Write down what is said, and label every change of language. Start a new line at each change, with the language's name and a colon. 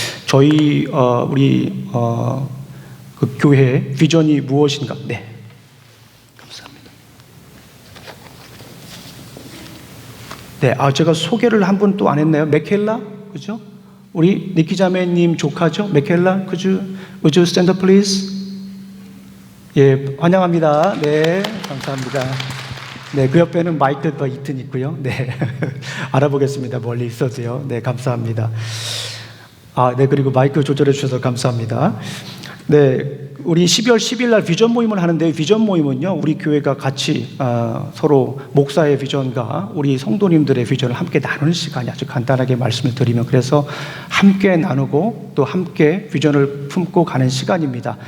Korean: 저희 우리 그 교회의 비전이 무엇인가? 네, 감사합니다. 네, 제가 소개를 한 분 또 안 했나요? 맥켈라, 그죠? 우리 니키 자매님 조카죠?
English: 맥켈라, would you stand up please?
Korean: 예, 환영합니다. 네, 감사합니다. 네, 그 옆에는 마이클 더 이튼 있고요. 네, 알아보겠습니다. 멀리 있어도요. 네, 감사합니다. 네, 그리고 마이크 조절해 주셔서 감사합니다. 네, 우리 12월 10일 날 비전 모임을 하는데, 비전 모임은요, 우리 교회가 같이 서로 목사의 비전과 우리 성도님들의 비전을 함께 나누는 시간이, 아주 간단하게 말씀을 드리면, 그래서 함께 나누고 또 함께 비전을 품고 가는 시간입니다.